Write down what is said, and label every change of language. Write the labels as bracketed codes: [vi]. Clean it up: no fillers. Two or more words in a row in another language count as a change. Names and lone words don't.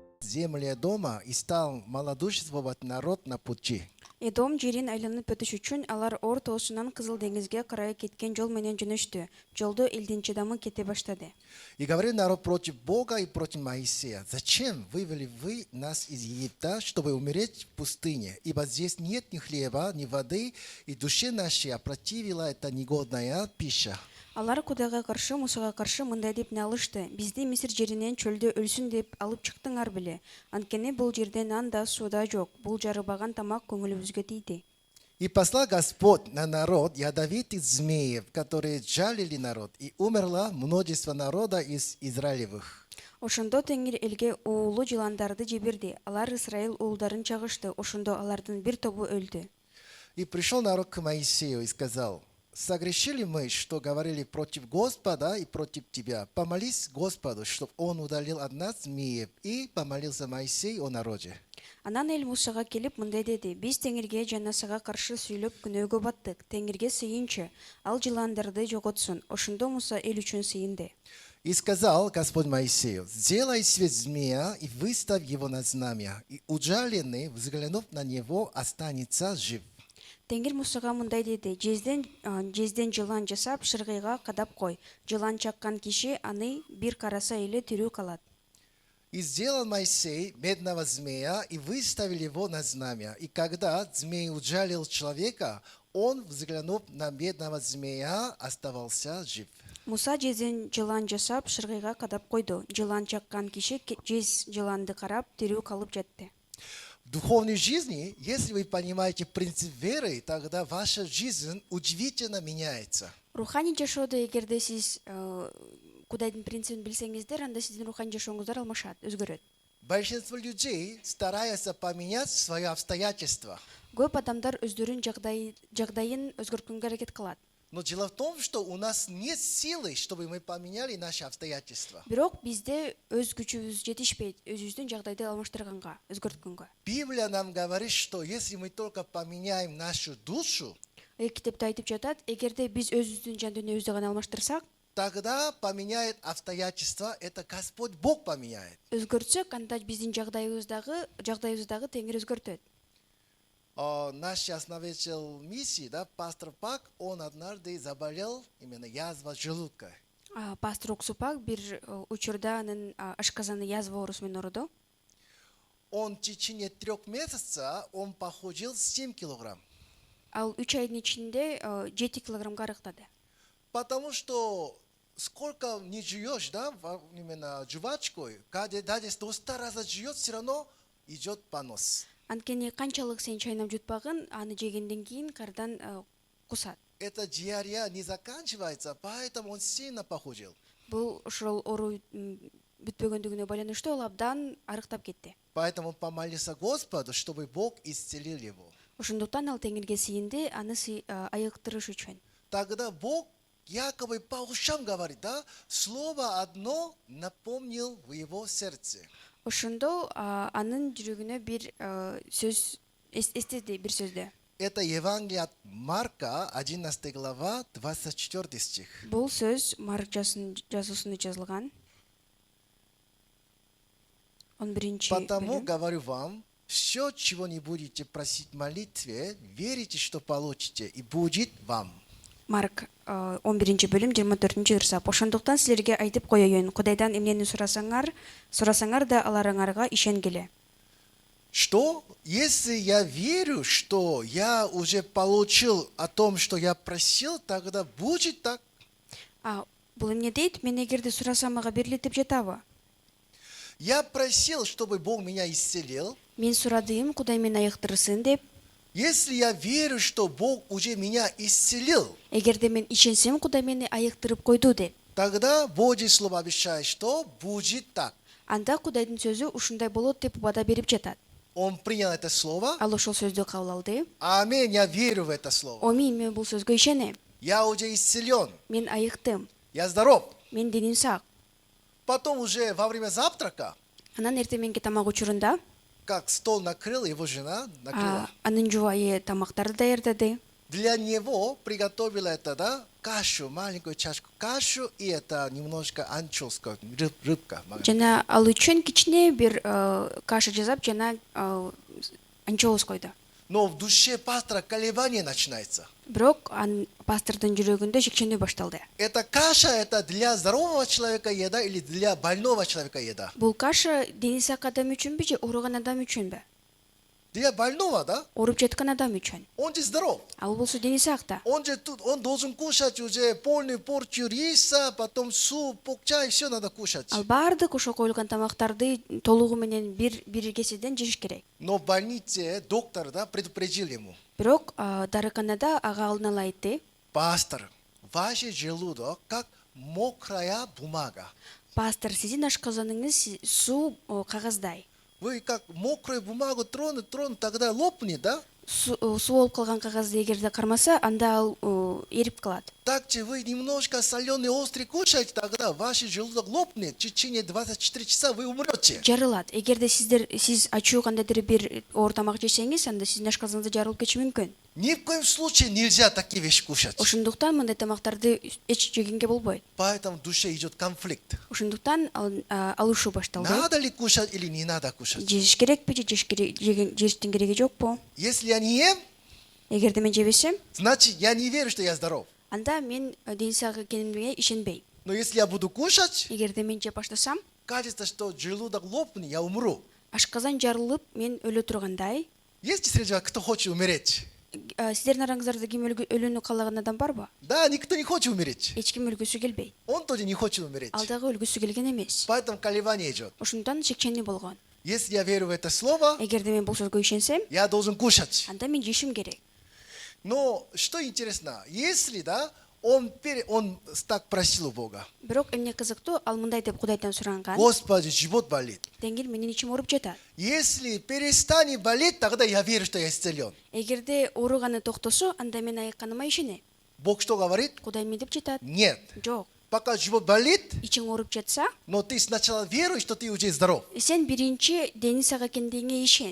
[ru] земли Эдома и стал малодушествовать народ на пути. [ky] Эдом жерин айланып өтүш үчүн алар Ор тоосунан Кызыл деңизге карай кеткен жол менен жөнөштү. Жолдо элдин чыдамы кете баштады. [ru] И говорил народ против Бога и против Моисея: «Зачем вывели вы нас из Египта, чтобы умереть в пустыне? Ибо здесь нет ни хлеба, ни воды, и душе нашей опротивила эта негодная пища». [ky] Алар Кудайга каршы, Мусага каршы мындай деп алышты: бизди Мисир жеринен чөлдө өлсүн деп алып чыктыңар беле. Анткени бул жерде нан да, суу да жок. Бул жарыбаган тамак көңүлүбүзгө тийди. [ru] И послал Господь на народ ядовитых змеев, которые жалили народ, и умерло множество народа из Израилевых. [ky] Ошондо Теңир элге уулу жыландарды жиберди. Алар Исраил уулдарын чагышты. Ошондо алардын бир тобу өлдү. [ru] И пришел народ к Моисею и сказал: «Согрешили мы, что говорили против Господа и против тебя. Помолись Господу, чтобы он удалил от нас змеев». И помолился Моисей о народе. [ky] Анан эл Мусага келип мындай деди: биз Теңирге жана сага каршы сүйлөп күнөөгө баттык. Теңирге сыйынчы, ал жыландарды жоготсун. Ошондо Муса эл үчүн сыйынды. [ru] И сказал Господь Моисею: «Сделай себе змея и выставь его на знамя, и ужаленный, взглянув на него, останется жив». [ky] Теңир Мусага мындай деди: жезден жылан жасап, шыргыйга кадап кой. Жылан чаккан киши аны бир караса эле тирүү калат. [ru] И сделал Моисей медного змея и выставил его на знамя. И когда змей ужалил человека, он, взглянув на медного змея, оставался жив. [ky] Муса жезден жылан жасап, шыргыйга кадап койду. Жылан чаккан киши жез жыланды карап, тирүү калып жатты. [ru] В духовной жизни, если вы понимаете принцип веры, тогда ваша жизнь удивительно меняется. [ky] Руханий жашоодо эгерде сиз Кудайдын принцибин билсеңиздер, анда сиздин руханий жашооңуздар алмашат, өзгөрөт. [ru] Большинство людей стараются поменять свои обстоятельства. [ky] Көп адамдар өздөрүнүн жагдайын өзгөрткөнгө аракет кылат. [ru] Но дело в том, что у нас нет силы, чтобы мы поменяли наши обстоятельства. [ky] Бирок бизде өз күчүбүз жетишпейт, өзүбүздүн жагдайды алмаштырганга, өзгөрткөнгө. [ru] Библия нам говорит, что если мы только поменяем нашу душу, [ky] Китепте айтып жатат, эгерде биз өзүбүздүн жан дүйнөбүздү гана алмаштырсак, [ru] тогда поменяет обстоятельства, это Господь Бог поменяет. [ky] өзгөртсөк, анда биздин жагдайыбыздагы Теңир өзгөртөт. [ru] Наш основатель миссии, пастор Пак, он однажды заболел именно язва желудка. [ky] Пастор Оксупак бир учурда анын ашказаны язва оорусу менен ооруду. [ru] Он в течение 3 месяцев он похудел 7 килограмм. [ky] Ал 3 айдын ичинде 7 килограммга арыктады. [ru] Потому что сколько не жуешь, именно жвачкой, даже 100 раз жует, все равно идет понос. [ky] Анткени канчалык сен чайнап жутпагын, аны жегенден кийин кардан кусат. [ru] Эта диарея не заканчивается, поэтому он сильно похудел. [ky] Бул ошол оору бүтпөгөндүгүнө байланыштуу ал абдан арыктап кетти. [ru] Поэтому помолился Господу, чтобы Бог исцелил его. [ky] Ошондуктан ал Теңирге сыйынды, аны айыктырыш үчүн. [ru] Тогда Бог якобы по ушам говорит, слово одно напомнил в его сердце. [ky] Ошондо анын жүрөгүнө бир сөз эстеди, бир сөздү. [ru] Это Евангелие от Марка, 11 глава, 24 стих. [ky] Бул сөз Марк жазуусунда жазылган. 11 [ru] Потому [ky] бөлүм. [ru] говорю вам, все, чего не будете просить в молитве, верите, что получите, и будет вам. [ky] Марк 11 бөлүм 24 ырсап. Ошондуктан силерге айтып коеюн, Кудайдан эмнени сурасаңар да аларыңарга ишенгиле. [ru] Что? Если я верю, что я уже получил о том, что я просил, тогда будет так. [ky] Бул эмне дейт? Мен эгерде сурасам мага берилет деп жатабы? [ru] Я просил, чтобы Бог меня исцелил. [ky] Мен сурадым, Кудай мени айыктырсын деп. [ru] Если я верю, что Бог уже меня исцелил, [ky] Эгерде мен ишенсем, Кудай мени айыктырып койду деп. [ru] тогда Божье Слово обещает, что будет так. [ky] Анда Кудайдын сөзү ушундай болот деп убада берип жатат. [ru] Он принял это слово. [ky] Ал ошол сөздү кабыл алды. [ru] Аминь, я верю в это слово. [ky] Аминь, мен бул сөзгө ишенем. [ru] Я уже исцелен. [ky] Мен айыктым. [ru] Я здоров. [ky] Мен деним сак. [ru] Потом уже во время завтрака, [ky] Анан эртең мененки тамак учурунда [ru] как стол накрыл, его жена накрыла. [ky] анын жубайы тамактарды даярдады. [ru] для него приготовила это, да, кашу, маленькую чашку кашу, и это немножко анчоуска, рыбка. [ky] Жана ал үчүн кичине бир каша жасап жана анчоус койду. [ru] Но в душе пастора колебание начинается. [ky] Бирок пастордун жүрөгүндө шекченүү башталды. [ru] Это каша, это для здорового человека еда или для больного человека еда? [ky] Бул каша дени сак адам үчүнбү же ооруган адам үчүнбү? [ru] Для больного, да? [ky] Ооруп жаткан адам үчүн. [ru] Он же здоров. [ky] Ал болсо дени сакта. [ru] Он же тут, он должен кушать уже полную порцию риса, потом суп, чай, все надо кушать. [ky] Ал баардык ошо коюлган тамактарды толугу менен бир кеседен жеш керек. [ru] Но в больнице доктор, да, предупредил ему. [ky] Бирок дарыканада ага алдын ала айтты. [ru] Пастор, ваш желудок как мокрая бумага. [ky] Пастор, сиздин ашказаныңыз суу кагаздай. [ru] Вы как мокрую бумагу тронут, тогда лопнет, да? [ky] Суу болуп калган кагазды эгерде кармаса, анда ал эрип калат. [ru] Так же вы немножко соленый острый кушаете, тогда ваш желудок лопнет. В течение 24 часа вы умрете. [ky] Жарылат. Эгерде сиз ачуу кандайдыр бир оор тамак жесеңиз, анда сиздин ашказаныңызда жарылып кетиши мүмкүн. [ru] Ни в коем случае нельзя такие вещи кушать. [ky] Ошондуктан мындай тамактарды эч жегенге болбойт. [ru] Поэтому в душе идет конфликт. [ky] Ошондуктан алышуу башталды. [ru] Надо ли кушать или не надо кушать? [ky] Жеш керекпи же жештин кереги жокпу? [ru] Если я не ем, [ky] Эгерде мен жебесем, [ru] значит я не верю, что я здоров. [ky] анда мен дени сак экенимге ишенбейм. [ru] Но если я буду кушать, [ky] Эгерде мен жеп баштасам, [ru] кажется, что желудок лопнет, я умру. [ky] ашказан жарылып мен өлө тургандай, [ru] Есть среди вас кто хочет умереть? [ky] сиздердин араңыздарда ким өлүүнү каалаган адам барбы? [ru] Да, никто не хочет умереть. [ky] Эч ким өлгүсү келбейт. [ru] Он тоже не хочет умереть. [ky] Ал дагы өлгүсү келген эмес. [ru] Поэтому колебание идет. [ky] Ошондуктан шекченүү болгон. [ru] Если я верю в это слово, [ky] Эгерде мен бул сөзгө ишенсем, [ru] я должен кушать. [ky] анда мен жешим керек. [ru] Но что интересно, если, да, он так просил у Бога, [ky] Бирок эмне кызыктуу, ал мындай деп Кудайдан суранган. [ru] Господи, живот болит. [ky] Теңир менин ичим ооруп жатат. [ru] Если перестанет болеть, тогда я верю, что я исцелен. [ky] Эгерде ооруганы токтосо, анда мен айыкканыма ишенем. [ru] Бог что говорит? [ky] Кудай эмне деп жатат? [ru] Нет. [ky] Жок. [ru] Пока живот болит, [ky] Ичиң ооруп жатса, [ru] но ты сначала веруешь, что ты уже здоров. [ky] сен биринчи дени сак экендигиңе ишен.